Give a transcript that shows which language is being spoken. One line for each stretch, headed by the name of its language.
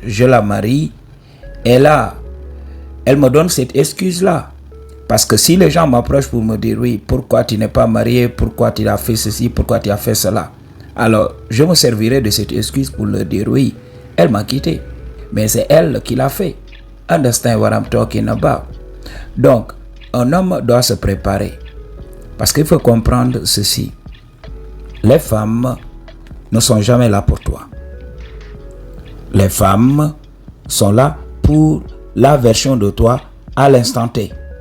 French: Je la marie et là, elle me donne cette excuse-là. Parce que si les gens m'approchent pour me dire, oui, pourquoi tu n'es pas marié, pourquoi tu as fait ceci, pourquoi tu as fait cela, alors je me servirai de cette excuse pour leur dire, oui, elle m'a quitté, mais c'est elle qui l'a fait.
English: Understand what I'm talking about?
French: Donc, un homme doit se préparer. Parce qu'il faut comprendre ceci. Les femmes ne sont jamais là pour toi. Les femmes sont là pour la version de toi à l'instant T.